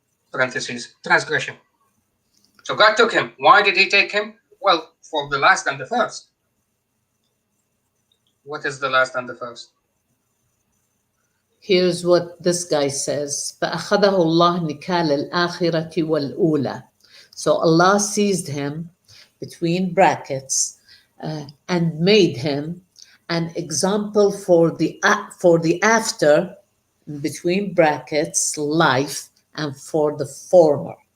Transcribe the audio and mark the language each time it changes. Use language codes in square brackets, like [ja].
[en] Parentheses, transgression. So God took him. Why did he take him? Well, for the last and the first. What is the last and the first? Here's what this guy says. [ar] فأخذه الله نكال الآخرة والأولى. [en] So Allah seized him between brackets and made him an example for the after between brackets life and for the former.